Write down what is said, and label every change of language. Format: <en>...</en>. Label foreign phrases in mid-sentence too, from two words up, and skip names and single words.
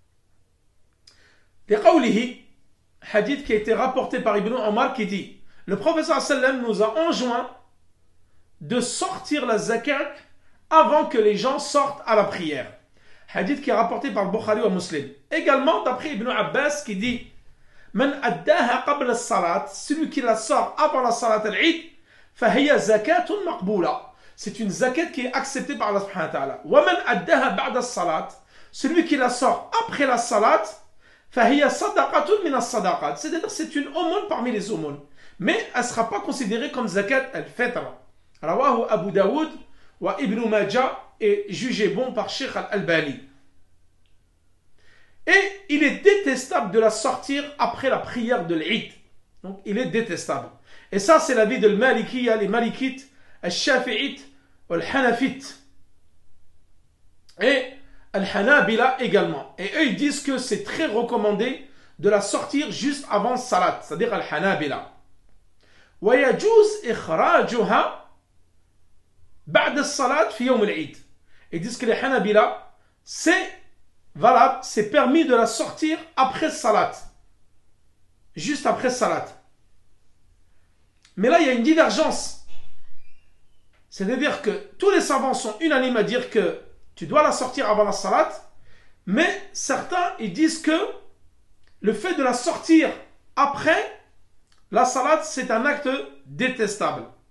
<fr>Liqawlihi, hadith qui a été rapporté par Ibn Omar qui dit le prophète sallam nous a enjoint de sortir la zakat avant que les gens sortent à la prière. Hadith qui est rapporté par le Bukhari ou Muslim. Également, d'après Ibn Abbas, qui dit</fr> <ar>من أداها قبل الصلاة,</ar> <fr>celui qui la sort avant la</fr> <ar>صلاة العيد, فهي زكاة مقبولة.</ar> <fr>C'est une zakat qui est acceptée par Allah</fr> <ar>سبحانه وتعالى. ومن أداها بعد الصلاة,</ar> <fr>celui qui la sort après la salat,</fr> <ar>فهي صدقة من الصدقات.</ar> <fr>C'est-à-dire c'est une aumône parmi les aumônes. Mais elle ne sera pas considérée comme</fr> <ar>زكاة الفطر.</ar> <fr>Rawahu Abu Daoud wa Ibn Majah est jugé bon par Sheikh al-Albani. Et il est détestable de la sortir après la prière de l'Eid. Donc il est détestable. Et ça c'est l'avis de Malikiya, les Malikites, al-Shafi'ites, al-Hanafites. Et al-Hanabila également. Et eux ils disent que c'est très recommandé de la sortir juste avant Salat, c'est-à-dire al-Hanabila.</fr> <ar>ويجوز إخراجها بعد الصلاة في يوم العيد.</ar> <fr>Ils disent que les Hanabila, c'est valable, c'est permis de la sortir après Salat. Juste après Salat. Mais là, il y a une divergence. C'est-à-dire que tous les savants sont unanimes à dire que tu dois la sortir avant la Salat, mais certains, ils disent que le fait de la sortir après la Salat, c'est un acte détestable.</fr>